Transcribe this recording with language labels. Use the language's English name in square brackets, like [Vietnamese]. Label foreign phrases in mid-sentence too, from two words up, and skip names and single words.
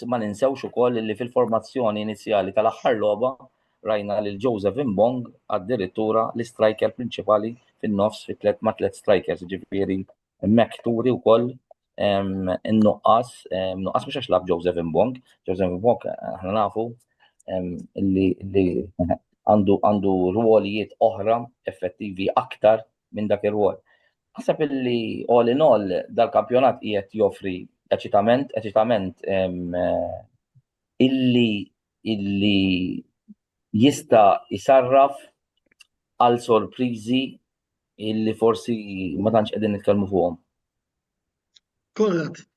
[Maltese] Ma ninsewx ukoll li fil-formazzjoni inizjali tal-aħħar logħba rajna lil Joseph Imbong addirittura l-striker prinċipali fin-nofs ma' tliet strikers, ġifieri hemmhekk turi wkoll in-nuqqas mhux għax lab Joseph Imbong aħna nafu li għandu rwolijiet oħra effettivi aktar minn dak ir-rwol. Naħseb illi [English] all in all [Maltese] dal-kampjonat qiegħed joffri eċitament illi jista' jisarraf għal sorpriżi illi forsi ma tantx qegħdin nitkellmu fuqhom. Konrad.